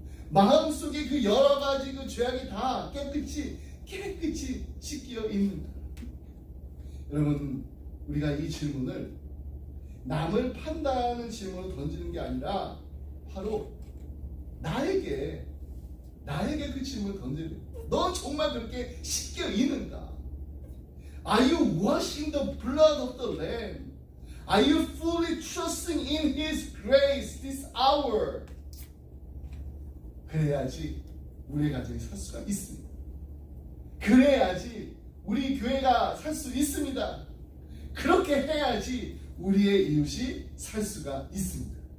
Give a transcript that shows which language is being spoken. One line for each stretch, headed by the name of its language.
Korean: 마음속에 그 여러 가지 그 죄악이 다 깨끗이 씻겨 있는가? 여러분, 우리가 이 질문을 남을 판단하는 질문을 던지는 게 아니라 바로 나에게 그 질문을 던져야 돼. 너 정말 그렇게 씻겨 있는가?
English: Are you washing the blood of the Lamb? Are you fully trusting in His grace this hour?
Korean: 그래야지 우리의 가정이 살 수가 있습니다. 그래야지 우리 교회가 살 수 있습니다. 그렇게 해야지 우리의 이웃이 살 수가 있습니다.